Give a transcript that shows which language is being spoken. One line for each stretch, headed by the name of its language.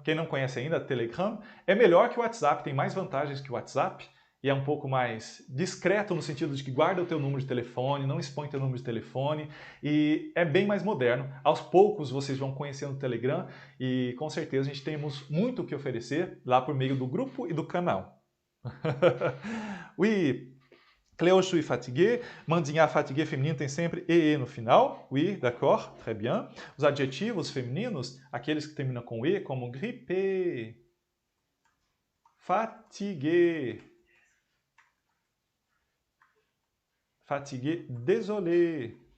Portuguese: Quem não conhece ainda, Telegram é melhor que o WhatsApp, tem mais vantagens que o WhatsApp e é um pouco mais discreto no sentido de que guarda o teu número de telefone, não expõe teu número de telefone e é bem mais moderno. Aos poucos vocês vão conhecendo o Telegram e com certeza a gente temos muito o que oferecer lá por meio do grupo e do canal.
French: Oui, Cléo, je suis fatigué.
Portuguese: Mandinha fatigué feminino tem sempre EE no final.
French: Oui, d'accord, très bien.
Portuguese: Os adjetivos femininos, aqueles que terminam com E, como grippé, fatigué, fatigué, désolé.